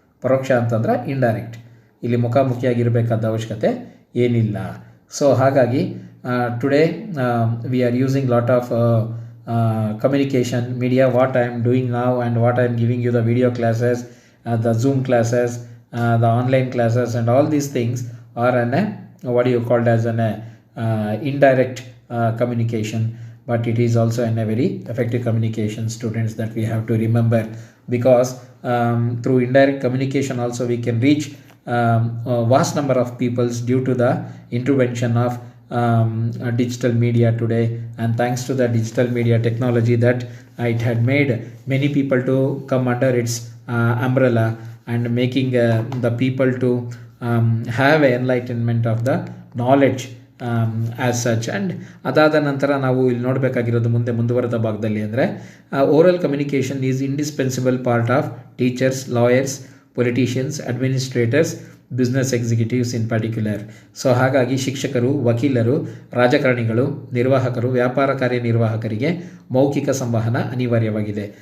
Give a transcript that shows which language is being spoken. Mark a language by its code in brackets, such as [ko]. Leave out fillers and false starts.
[kn] ಪರೋಕ್ಷ ಅಂತಂದರೆ ಇಂಡೈರೆಕ್ಟ್. ಇಲ್ಲಿ ಮುಖಾಮುಖಿಯಾಗಿರಬೇಕಾದ ಅವಶ್ಯಕತೆ ಏನಿಲ್ಲ. [en] So ಹಾಗಾಗಿ today we are using lot of communication media, what I am doing now and what I am giving you, the video classes, the Zoom classes, the online classes, and all these things are what you called as an indirect communication, but it is also a very effective communication, students, that we have to remember, because through indirect communication also we can reach a vast number of peoples due to the intervention of digital media today. And thanks to the digital media technology, that it had made many people to come under its umbrella, and making the people to have enlightenment of the knowledge as such. And [kn] ಅದಾದ ನಂತರ ನಾವು ಇಲ್ಲಿ ನೋಡಬೇಕಾಗಿರೋದು ಮುಂದುವರೆದ ಭಾಗದಲ್ಲಿ ಅಂದರೆ [en] Oral communication is indispensable part of teachers, lawyers, politicians, administrators, business executives in particular. [kn] So ಹಾಗಾಗಿ ಶಿಕ್ಷಕರು, ವಕೀಲರು, ರಾಜಕಾರಣಿಗಳು, ನಿರ್ವಾಹಕರು, ವ್ಯಾಪಾರ ಕಾರ್ಯನಿರ್ವಾಹಕರಿಗೆ ಮೌಖಿಕ ಸಂವಹನ ಅನಿವಾರ್ಯವಾಗಿದೆ.